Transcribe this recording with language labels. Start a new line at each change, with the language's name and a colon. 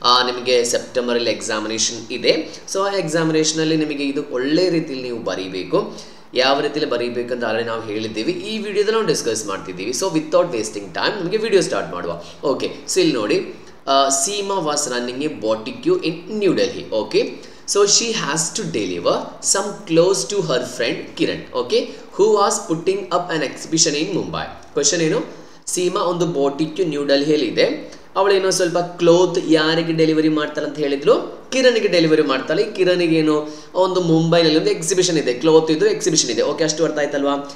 Kannada: ನಿಮಗೆ ಸೆಪ್ಟೆಂಬರ್ ಅಲ್ಲಿ ಎಕ್ಸಾಮಿನೇಷನ್ ಇದೆ. ಸೊ ಆ ಎಕ್ಸಾಮಿನೇಷನ್ ಅಲ್ಲಿ ನಿಮಗೆ ಇದು ಒಳ್ಳೆ ರೀತಿಯಲ್ಲಿ ನೀವು ಬರೀಬೇಕು. ಯಾವ ರೀತಿಯಲ್ಲಿ ಬರೀಬೇಕಂತ ಆಲ್ರೆಡಿ ನಾವು ಹೇಳಿದ್ದೀವಿ. ಈ ವಿಡಿಯೋದಲ್ಲಿ ನಾವು ಡಿಸ್ಕಸ್ ಮಾಡ್ತಿದ್ದೀವಿ.
English: So without wasting time ನಮಗೆ video start ಮಾಡುವ. Okay, so
Kannada: ಇಲ್ಲಿ ನೋಡಿ,
English: Seema was running a boutique in New Delhi. Okay, so she has to deliver some clothes to her friend Kiran, okay, who was putting up an exhibition in Mumbai.
Kannada: Question ಏನು, ಸೀಮಾ ಒಂದು boutique new ಡೆಲ್ಲಿಯಲ್ಲಿ ಇದೆ. ಅವಳೇನೋ ಸ್ವಲ್ಪ cloth ಯಾರಿಗೆ delivery ಮಾಡ್ತಾಳೆ ಅಂತ ಹೇಳಿದ್ರು, ಕಿರಣ್ಗೆ delivery ಮಾಡ್ತಾಳೆ. ಕಿರಣ್ಗೆ ಏನೋ ಒಂದು ಮುಂಬೈನಲ್ಲಿ ಒಂದು ಎಕ್ಸಿಬಿಷನ್ ಇದೆ, ಕ್ಲೋತ್ ಇದು ಎಕ್ಸಿಬಿಷನ್ ಇದೆ. ಓಕೆ, ಅಷ್ಟು ಅರ್ಥ ಆಯ್ತಲ್ವಾ.